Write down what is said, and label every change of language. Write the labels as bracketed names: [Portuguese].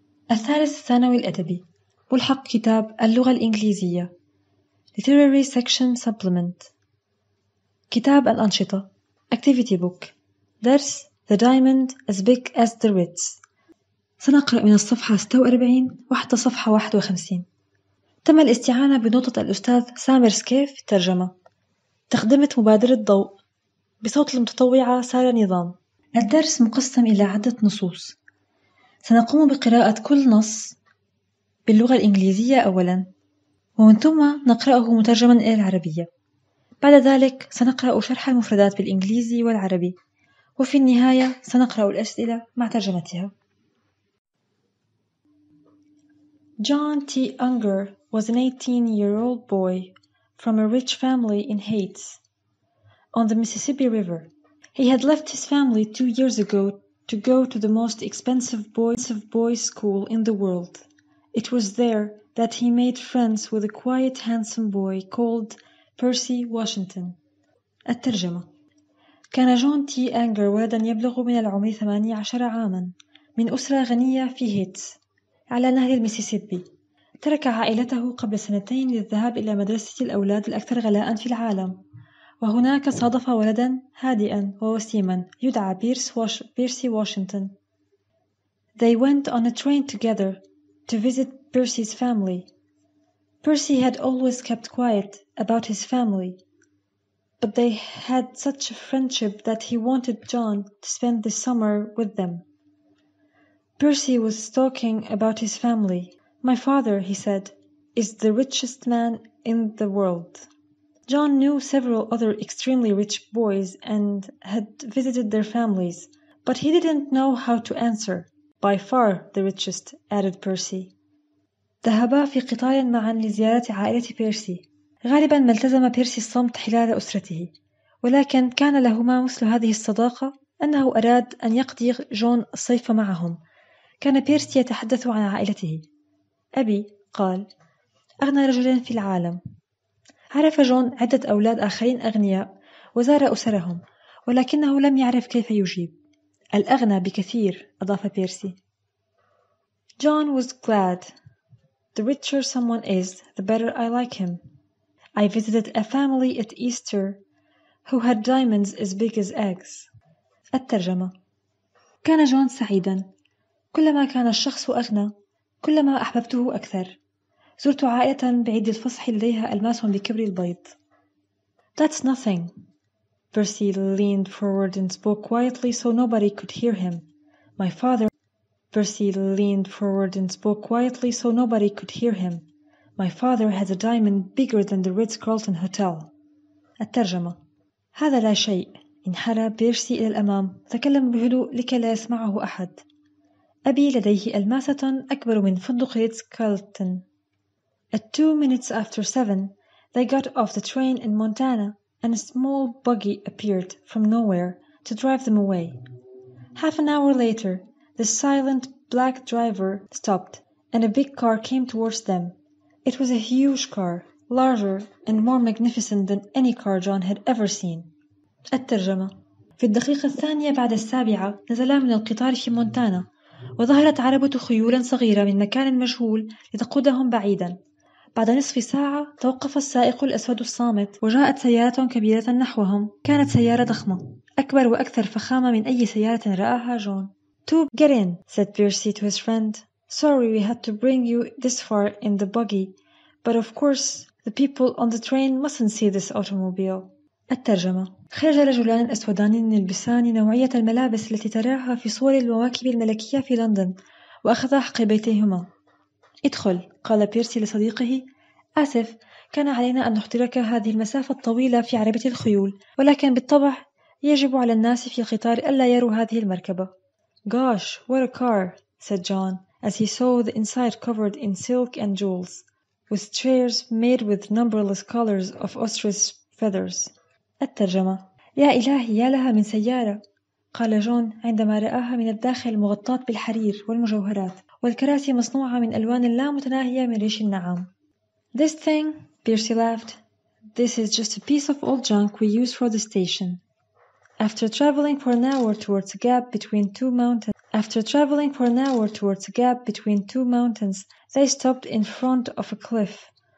[Arabic] الثالث الثانوي الأدبي ملحق كتاب اللغة الإنجليزية [English] Literary Section Supplement [Arabic] كتاب الأنشطة [English] Activity Book [Arabic] درس [English] The Diamond as Big as the Ritz. [Arabic] سنقرأ من الصفحة 46 وحتى صفحة 51. تم الاستعانة بنوتة الأستاذ سامر سكيف في الترجمة. تقدمت مبادرة ضوء بصوت المتطوعة سارة نظام. الدرس مقسم إلى عدة نصوص. سنقوم بقراءة كل نص باللغة الإنجليزية أولاً، ومن ثم نقرأه مترجماً إلى العربية. بعد ذلك سنقرأ شرح المفردات بالإنجليزي والعربي، وفي النهاية سنقرأ الأسئلة مع ترجمتها. [English] John T. Unger was an 18-year-old boy from a rich family in Haiti, on the Mississippi River. He had left his family 2 years ago to go to the most expensive boys' school in the world. It was there that he made friends with a quiet, handsome boy called Percy Washington. [Arabic] الترجمة. كان جون تي أنجر ولداً يبلغ من العمر 18 عاماً من أسرة غنية في هيتس على نهر الميسيسيبي. ترك عائلته قبل 2 للذهاب إلى مدرسة الأولاد الأكثر غلاءً في العالم، وهناك صادف ولداً هادئاً ووسيماً يدعى بيرسي واشنطن. [English] They went on a train together to visit Percy's family. Percy had always kept quiet about his family, but they had such a friendship that he wanted John to spend the summer with them. Percy was talking about his family. My father, he said, is the richest man in the world. John knew several other extremely rich boys and had visited their families, but he didn't know how to answer. By far the richest, added Percy. [Arabic] ذهبا في قطار معا لزيارة عائلة بيرسي. غالبا ما التزم بيرسي الصمت حلال أسرته، ولكن كان لهما مثل هذه الصداقة أنه أراد أن يقضي جون الصيف معهم. كان بيرسي يتحدث عن عائلته. أبي، قال، أغنى رجل في العالم. عرف جون عدة أولاد آخرين أغنياء وزار أسرهم، ولكنه لم يعرف كيف يجيب. الأغنى بكثير، أضاف بيرسي. [English] John was glad. The richer someone is, the better I like him. I visited a family at Easter who had diamonds as big as eggs. [Arabic] الترجمة. كان جون سعيدا. كلما كان الشخص أغنى كلما أحببته أكثر. زرت عائلة بعيد الفصح لديها ألماس بكبر البيض. [English] That's nothing. Percy leaned forward and spoke quietly so nobody could hear him. Percy leaned forward and spoke quietly so nobody could hear him. My father has a diamond bigger than the Ritz-Carlton Hotel. [Arabic] الترجمة. هذا لا شيء. انحنى بيرسي إلى الأمام. تكلم بهدوء لكي لا يسمعه أحد. أبي لديه ألماسة أكبر من فندق ريتز-كارلتون. [English] At 2 minutes after 7, they got off the train in Montana, and a small buggy appeared from nowhere to drive them away. Half an hour later, the silent black driver stopped, and a big car came towards them. It was a huge car, larger and more magnificent than any car John had ever seen. [Arabic] الترجمة. في الدقيقة 2 بعد 7 نزلا من القطار في مونتانا، وظهرت عربة خيول صغيرة من مكان مجهول لتقودهم بعيدا. بعد نصف ساعة توقف السائق الأسود الصامت، وجاءت سيارة كبيرة نحوهم. كانت سيارة ضخمة، أكبر وأكثر فخامة من أي سيارة رآها جون. [English] To get in, said Percy to his friend. Sorry we had to bring you this far in the buggy, but of course the people on the train mustn't see this automobile. [Arabic] الترجمة. خرج رجلان أسودان يلبسان نوعية الملابس التي تراها في صور المواكب الملكية في لندن، وأخذا حقيبتيهما. ادخل، قال بيرسي لصديقه. آسف، كان علينا أن نحضرك هذه المسافة الطويلة في عربة الخيول، ولكن بالطبع يجب على الناس في القطار ألا يروا هذه المركبة. [English] Gosh, what a car, said John, as he saw the inside covered in silk and jewels, with chairs made with numberless colors of ostrich feathers. [Arabic] الترجمة. يا إلهي، يا لها من سيارة، قال جون عندما رآها من الداخل مغطاة بالحرير والمجوهرات، والكراسي مصنوعة من ألوان لا متناهية من ريش النعام. [English] This thing, Percy laughed. This is just a piece of old junk we use for the station. After traveling for an hour towards a gap between 2 mountains, After traveling for an hour towards a gap between two mountains, they stopped in front of a cliff.